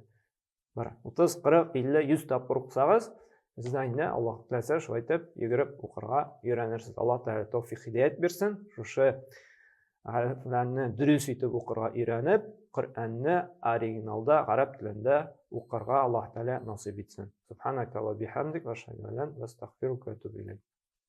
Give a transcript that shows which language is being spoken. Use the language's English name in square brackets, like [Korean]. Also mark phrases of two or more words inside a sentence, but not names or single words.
[Tatar] 30, 40, 50, 100 тапкыр укысагыз, Сездә инде Аллаһ теләсә шулай итеп йөгереп укырга өйрәнерсез. Аллаһ Тәгалә тәүфик хидаят бирсен. Шушы хәрефләрне дөрес итеп укырга өйрәнеп, Коръәнне оригиналда гарәп телендә укырга Аллаһ Тәгалә насыйп итсен. [Arabic] سبحانك وبحمدك أشهد أن لا إله إلا أنت أستغفرك وأتوب إليك.